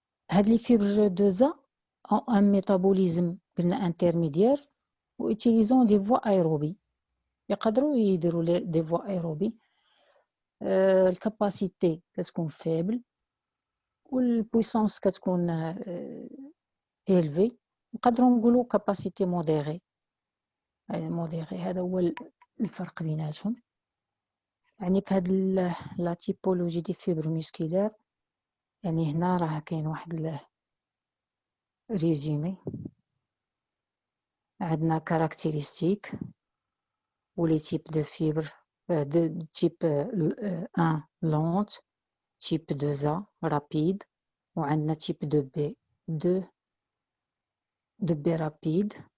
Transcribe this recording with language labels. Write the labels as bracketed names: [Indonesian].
[Arabic] هاد [French] les fibres 2A ont un métabolisme [Arabic] قلنا [French] intermédiaire و utilisant des voies aérobies. [Arabic] يقدروا يديروا [French] des voies aérobies. [Arabic] الكاباسيتي كتكون [French] faible [Arabic] والبويسونس كتكون [French] élevée. [Arabic] نقدروا نقولوا كاباسيتي موديري. هذا هو الفرق بيناتهم. يعني في هاد لا تيبولوجي دي فيبر ميسكولير يعني هنا راه كاين واحد ريزومي. عندنا كاركتيرستيك [French] ou les types de fibres de type 1 lente, type 2A rapide ou un type de B rapide.